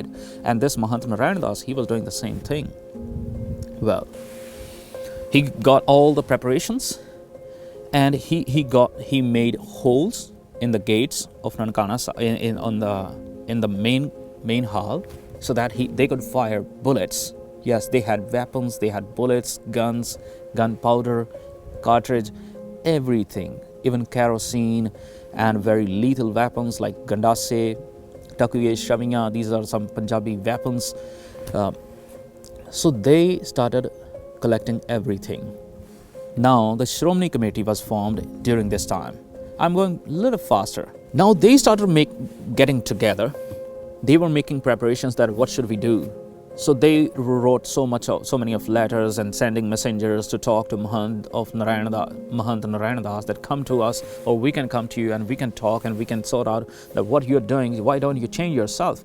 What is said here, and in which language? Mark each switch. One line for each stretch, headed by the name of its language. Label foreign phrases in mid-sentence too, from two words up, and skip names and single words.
English: And this Mahant Narayan Das, he was doing the same thing. Well, he got all the preparations, and he made holes in the gates of Nankana in the main hall, so that they could fire bullets. Yes, they had weapons, they had bullets, guns, gunpowder, cartridge, everything, even kerosene, and very lethal weapons like gandase, takuye, shaviya. These are some Punjabi weapons. So they started collecting everything. Now the Shromani Committee was formed during this time. I'm going a little faster. Now they started getting together. They were making preparations that what should we do. So they wrote so many of letters and sending messengers to talk to Mahant Narayan Das that come to us, or we can come to you and we can talk and we can sort out that what you're doing, why don't you change yourself?